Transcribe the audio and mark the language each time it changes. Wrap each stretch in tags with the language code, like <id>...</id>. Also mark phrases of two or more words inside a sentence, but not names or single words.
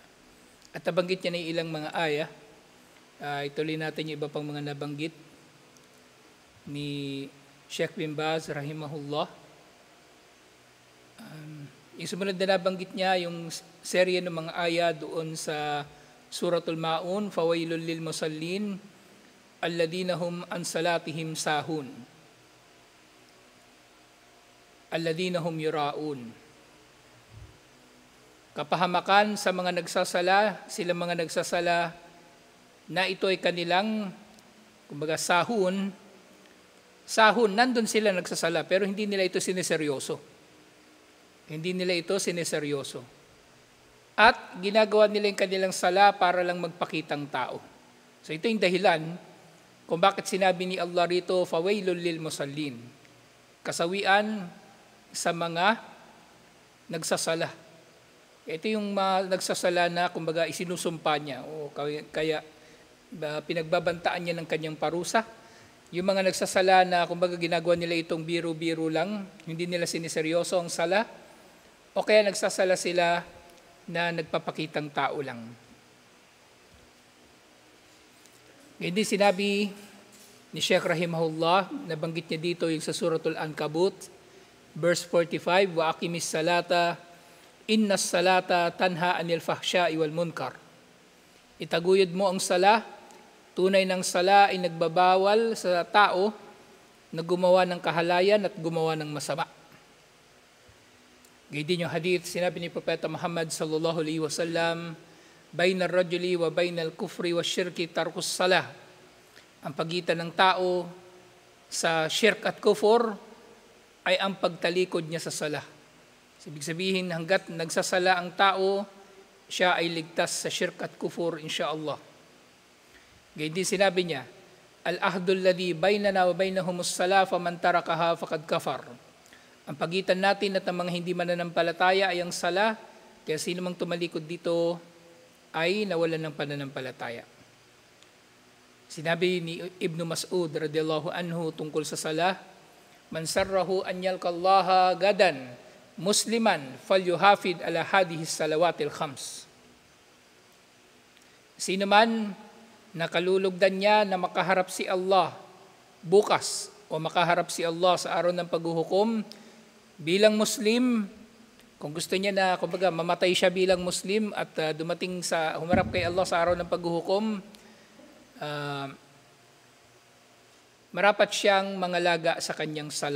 <tl>At nabanggit niya na ilang mga aya. Ituloy natin yung iba pang mga nabanggit ni Sheikh bin Baz Rahimahullah. Yung sumunod na nabanggit niya, yung serye ng mga aya doon sa Suratul Maun,</tl> <ar>فويل للمصلين الذين هم عن صلاتهم ساهون الذين هم يراءون.</ar> <tl>Kapahamakan sa mga nagsasala, sila mga nagsasala na ito ay kanilang kumbaga sahun, nandun sila nagsasala pero hindi nila ito sineseryoso. Hindi nila ito sineseryoso. At ginagawa nila yung kanilang sala para lang magpakitang tao. So ito yung dahilan kung bakit sinabi ni Allah rito,</tl> <ar>فويل للمصلين.</ar> <tl>Kasawian sa mga nagsasala. Ito yung nagsasala na kumbaga isinusumpa niya o kaya pinagbabantaan niya ng kanyang parusa. Yung mga nagsasala na kumbaga ginagawa nila itong biro-biro lang, hindi nila siniseryoso ang sala, o kaya nagsasala sila na nagpapakitang tao lang. Hindi sinabi ni Sheikh Rahimahullah, nabanggit niya dito yung sa Suratul Ankabut, verse 45,</tl> <ar>وأقم الصلاة إن الصلاة تنهى عن الفحشاء والمنكر.</ar> <tl>Itaguyod mo ang sala, tunay ng sala ay nagbabawal sa tao na gumawa ng kahalayan at gumawa ng masama. Gayun din yung hadith, sinabi ni Propeta Muhammad</tl> <ar>صلى الله عليه وسلم, بين الرجل وبين الكفر والشرك ترك الصلاة.</ar> <tl>Ang pagitan ng tao sa syirk at kufur ay ang pagtalikod niya sa salah. Ibig sabihin, hanggat nagsasala ang tao, siya ay ligtas sa syirk at kufur, insyaallah. Gayun din sinabi niya,</tl> <ar>العهد الذي بيننا وبينهم الصلاة فمن تركها فقد كفر.</ar> <tl>Ang pagitan natin at ang mga hindi mananampalataya ay ang sala, kaya sino mang tumalikod dito ay nawalan ng pananampalataya. Sinabi ni Ibn Mas'ud</tl> <ar>رضي الله عنه</ar> <tl>tungkol sa sala,</tl> <ar>من سره أن يلقى الله غدا مسلما فليحافظ على هذه الصلوات الخمس.</ar> <tl>Sino man nakalulugdan niya na makaharap si Allah bukas o makaharap si Allah sa araw ng paghuhukom, bilang Muslim, kung gusto niya na kumbaga mamatay siya bilang Muslim at dumating sa humarap kay Allah sa araw ng paghuhukom, marapat siyang mangalaga sa kanyang sala.</tl>